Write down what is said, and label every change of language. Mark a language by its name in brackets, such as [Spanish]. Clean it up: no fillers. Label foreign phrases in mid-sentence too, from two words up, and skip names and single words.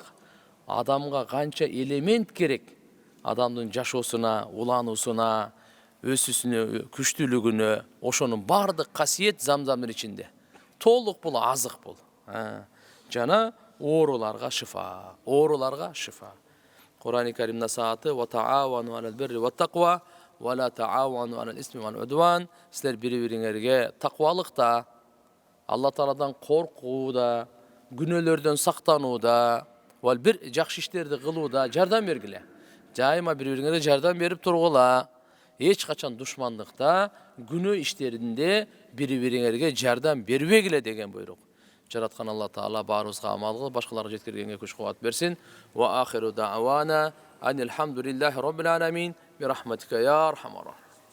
[Kyrgyz] Адамга канча элемент керек? Адамдын жашоосуна, улануусуна, өсүшүнө, күчтүүлүгүнө, ошонун бардык касиет замзамдын ичинде. Толук бул азык бул. Жана ооруларга шифа. Ооруларга шифа. Кур'ан-ы Карим насааты: [Arabic] "وتعاونوا على البر والتقوى ولا تعاونوا على الإثم والعدوان." [Kyrgyz] Силер бири-бириңерге таквалыкта, Алла Тааладан коркууда, күнөөлөрдөн сактанууда, вал бир жакшы иштерди кылууда жардам бергиле. Жайыма бири-бириңерге жардам берип тургула. Эч качан душмандыкта, күнөө иштеринде бири-бириңерге жардам бербегиле деген буйрук. Жараткан Алла Таала баарыбызга амал кылып, башкаларга жеткиргенге күч кубат берсин. [Arabic] وآخر دعوانا أن الحمد لله رب العالمين برحمتك يا أرحم الراحمين.